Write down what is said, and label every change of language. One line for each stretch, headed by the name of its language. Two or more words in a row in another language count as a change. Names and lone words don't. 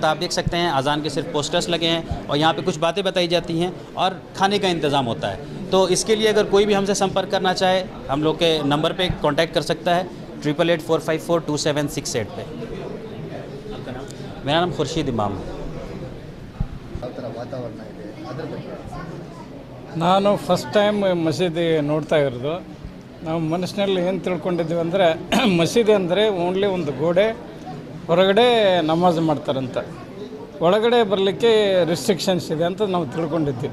Hindi: आप देख सकते हैं अजान के सिर्फ पोस्टर्स लगे हैं और यहाँ पे कुछ बातें बताई जाती हैं और खाने का इंतज़ाम होता है। तो इसके लिए अगर कोई भी हमसे संपर्क करना चाहे, हम लोग के नंबर पे कांटेक्ट कर सकता है 8884542768 पे। आपका नाम? मेरा नाम खुर्शीद इमाम है।
Kannada: ಯಾವ ಥರ ವಾತಾವರಣ ಇದೆ ಅದ್ರ ಬಗ್ಗೆ ನಾನು
English: first time
Kannada: ಮಸೀದಿ ನೋಡ್ತಾ ಇರೋದು. ನಾವು ಮನಸ್ಸಿನಲ್ಲಿ ಏನು ತಿಳ್ಕೊಂಡಿದ್ದೀವಿ ಅಂದರೆ ಮಸೀದಿ ಅಂದರೆ ಓನ್ಲಿ ಒಂದು ಗೋಡೆ, ಹೊರಗಡೆ ನಮಾಜ್ ಮಾಡ್ತಾರಂತ, ಒಳಗಡೆ ಬರಲಿಕ್ಕೆ ರಿಸ್ಟ್ರಿಕ್ಷನ್ಸ್ ಇದೆ ಅಂತ ನಾವು ತಿಳ್ಕೊಂಡಿದ್ವಿ.